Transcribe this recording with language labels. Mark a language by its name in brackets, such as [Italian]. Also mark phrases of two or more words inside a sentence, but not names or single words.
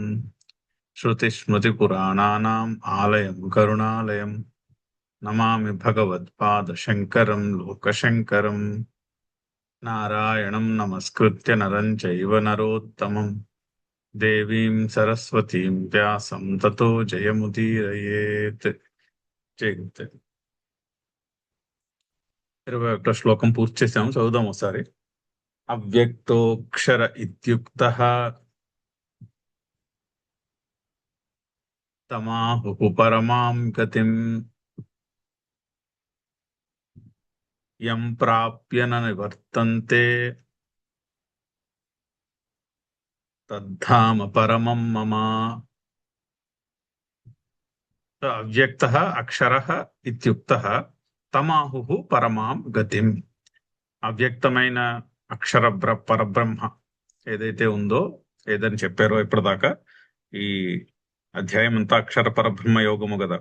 [Sanskrit] श्रुतिस्मृतिपुराणानाम् आलयं करुणालयं नमामि भगवत्पादशङ्करं लोकशङ्करम्। नारायणं नमस्कृत्य नरं चैव नरोत्तमं देवीं सरस्वतीं व्यासं ततो जयमुदीरयेत्। [Telugu] జయగుప్త 21 శ్లోకం పూర్తి చేసాము, చదువుదాం ఒకసారి. [Sanskrit] అవ్యక్తోక్షర ఇత్యుక్తః తమాహుః పరమాం గతిం యం ప్రాప్య న నివర్తంతే తద్ధామ పరమం మమ. అవ్యక్తః అక్షరః ఇత్యుక్తః తమాహుః పరమాం గతిం. [Telugu] అవ్యక్తమైన అక్షర పరబ్రహ్మ ఏదైతే ఉందో, ఏదని చెప్పారో ఇప్పటిదాకా, ఈ అధ్యాయం అంతా అక్షర పరబ్రహ్మ యోగము కదా.